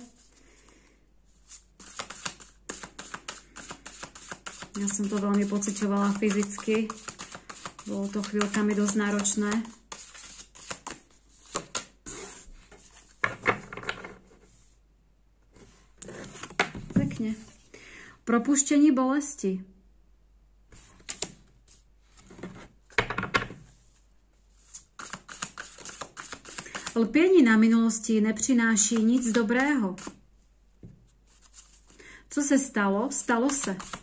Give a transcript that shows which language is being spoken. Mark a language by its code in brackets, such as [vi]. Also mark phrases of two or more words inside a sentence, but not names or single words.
[sk] Ja som to veľmi pociťovala fyzicky. Bolo to chvíľkami dosť náročné. Pekne. [cs] Propuštení bolesti. Lpění na minulosti nepřináší nic dobrého. Co se stalo, stalo se.